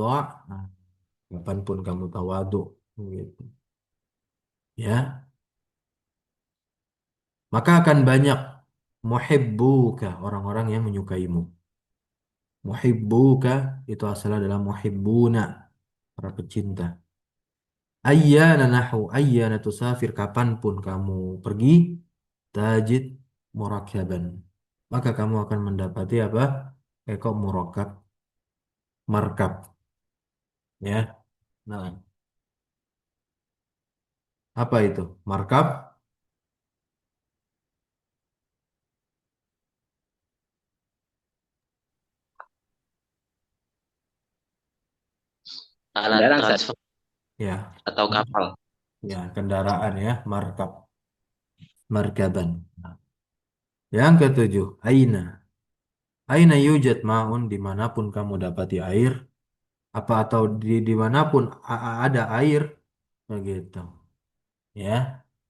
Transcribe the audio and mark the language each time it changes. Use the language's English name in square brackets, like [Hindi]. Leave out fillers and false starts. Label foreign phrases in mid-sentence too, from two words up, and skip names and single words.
[Indonesian] Nah, kapanpun kamu tawadu. Gitu. Ya, maka akan banyak muhibbuka, orang-orang yang menyukaimu. Muhibbuka itu asalnya adalah muhibbuna, para pecinta. [Arabic] أيان نحو، أيان تسافر, [Indonesian] kapanpun kamu pergi, [Arabic] تجد مركبا. [Indonesian] Maka kamu akan mendapati apa? [Arabic] Eko مركب، مركب. [Indonesian] Ya, nah, apa itu? Markab, Alat transfer ya, atau kapal. ya, kendaraan ya, [Arabic] مركب، مركبا. [Indonesian] Nah, yang ketujuh, aina. [Arabic] أين يوجد ماء, [Indonesian] dimanapun kamu dapati air, apa atau dimanapun ada air, begitu. Ya,